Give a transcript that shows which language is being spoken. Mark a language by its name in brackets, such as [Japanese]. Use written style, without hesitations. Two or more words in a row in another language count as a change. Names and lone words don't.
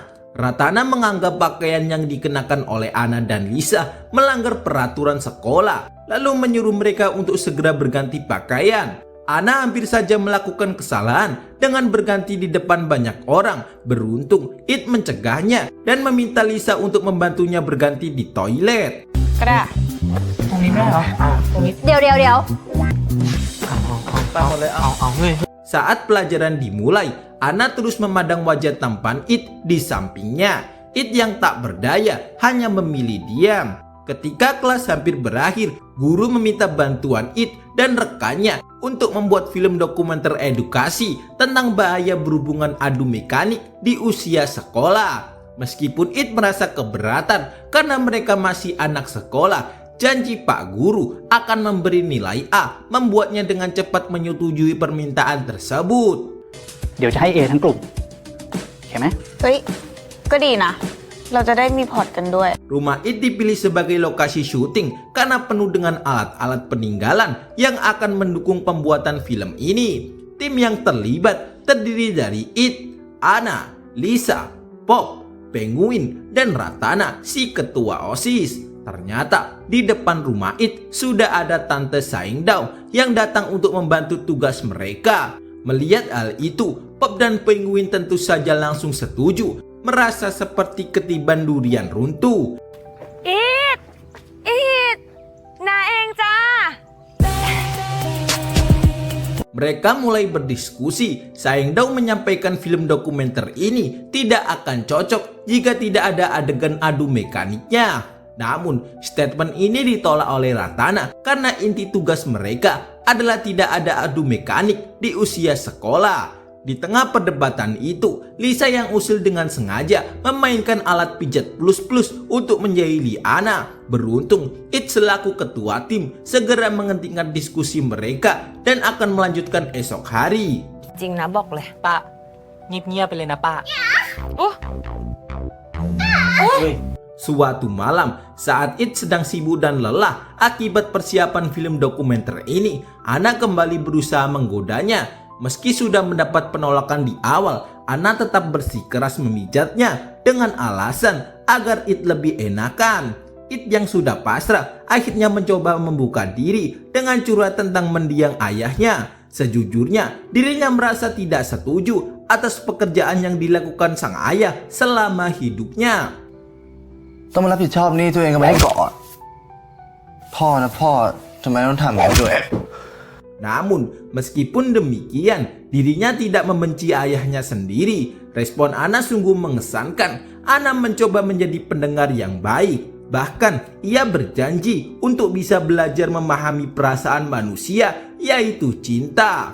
[Indonesian] Ratana menganggap pakaian yang dikenakan oleh Ana dan Lisa melanggar peraturan sekolah, lalu menyuruh mereka untuk segera berganti pakaian. Ana hampir saja melakukan kesalahan dengan berganti di depan banyak orang. Beruntung, It mencegahnya dan meminta Lisa untuk membantunya berganti di toilet. [Thai] ก็ได้ตรงนี้ได้เหรอเดี๋ยว [Indonesian] Saat pelajaran dimulai, Ana terus memandang wajah tampan It di sampingnya. It yang tak berdaya hanya memilih diam. Ketika kelas hampir berakhir, guru meminta bantuan It dan rekannya untuk membuat film dokumenter edukasi tentang bahaya berhubungan adu mekanik di usia sekolah. Meskipun It merasa keberatan karena mereka masih anak sekolah, janji Pak Guru akan memberi nilai A membuatnya dengan cepat menyetujui permintaan tersebut. [Thai] เดี๋ยวจะให้ A ทั้งกลุ่มเห็นไหม เฮ้ย ก็ดีนะ เราจะได้มีพอร์ตกันด้วย [Indonesian] Rumah It dipilih sebagai lokasi syuting karena penuh dengan alat-alat peninggalan yang akan mendukung pembuatan film ini. Tim yang terlibat terdiri dari It, Ana, Lisa, Pop, Penguin, dan Ratana, si ketua OSIS. Ternyata di depan rumah It sudah ada Tante Saeng Dao yang datang untuk membantu tugas mereka. Melihat hal itu, Pop dan Penguin tentu saja langsung setuju, merasa seperti ketiban durian runtuh. [Thai] It นาเองจ้า [Indonesian] Mereka mulai berdiskusi. Sayang Dao menyampaikan film dokumenter ini tidak akan cocok jika tidak ada adegan adu mekaniknya. Namun, statement ini ditolak oleh Ratana karena inti tugas mereka adalah tidak ada adu mekanik di usia sekolah. Di tengah perdebatan itu, Lisa yang usil dengan sengaja memainkan alat pijat plus-plus untuk menjahili Ana. Beruntung, It selaku ketua tim segera menghentikan diskusi mereka dan akan melanjutkan esok hari. [Thai] จริงนะบอกเลยป้าเงียบๆไปเลยนะป้า [Indonesian] Suatu malam, saat It sedang sibuk dan lelah akibat persiapan film dokumenter ini, Ana kembali berusaha menggodanya. Meski sudah mendapat penolakan di awal, Ana tetap bersikeras memijatnya dengan alasan agar It lebih enakan. It yang sudah pasrah akhirnya mencoba membuka diri dengan curhat tentang mendiang ayahnya. Sejujurnya, dirinya merasa tidak setuju atas pekerjaan yang dilakukan sang ayah selama hidupnya. [Thai] ต้องมารับผิดชอบหนี่ตัวเองก็ไม่ได้ก่อนพ่อนะพ่อทำไมต้องทำอย่างนี้ด้วย [Indonesian] Namun, meskipun demikian, dirinya tidak membenci ayahnya sendiri. Respon Ana sungguh mengesankan. Ana mencoba menjadi pendengar yang baik. Bahkan, ia berjanji untuk bisa belajar memahami perasaan manusia, yaitu cinta.